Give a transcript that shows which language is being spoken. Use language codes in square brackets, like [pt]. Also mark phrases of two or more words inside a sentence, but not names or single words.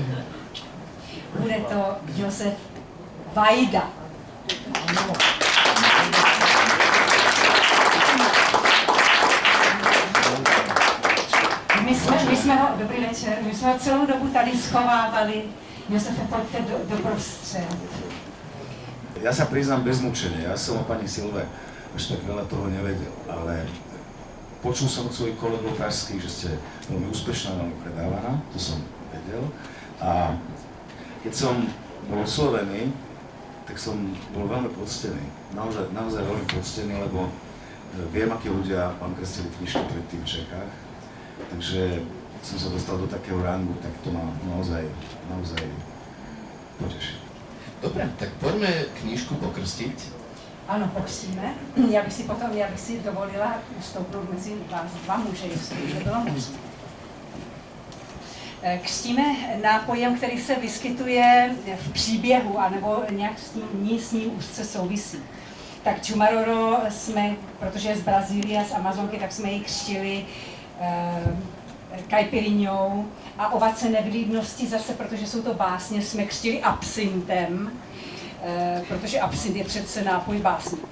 [cs] Bude to Josef Vajda. My jsme ho, dobrý večer, my jsme ho celou dobu tady schovávali. Josefe, pojďte do prostřed. [sk] Ja sa priznám bez mučenia, ja som o pani Silve až tak veľa toho nevedel, ale počul som od svojich kolegov pražských, že ste veľmi úspešná, veľmi predávaná, to som vedel. A keď som bol oslovený, tak som bol veľmi poctený, naozaj veľmi poctený, lebo viem, akí ľudia vám krstili knižky predtým v Čechách, takže som sa dostal do takého rangu, tak to ma naozaj poteší. Dobre, tak poďme knižku pokrstiť. [cs] Ano, pokřtíme. Já bych si dovolila vstoupnout mezi vás dva muže, jestli by bylo možné. Křtíme nápojem, který se vyskytuje v příběhu, anebo nějak s ním úzce souvisí. Tak Chumaroro jsme, protože je z Brazílie, z Amazonky, tak jsme ji křtili caipirinhou a ovace nevlídnosti zase, protože jsou to básně, jsme křtili absintem, protože absint je přece nápoj básníků.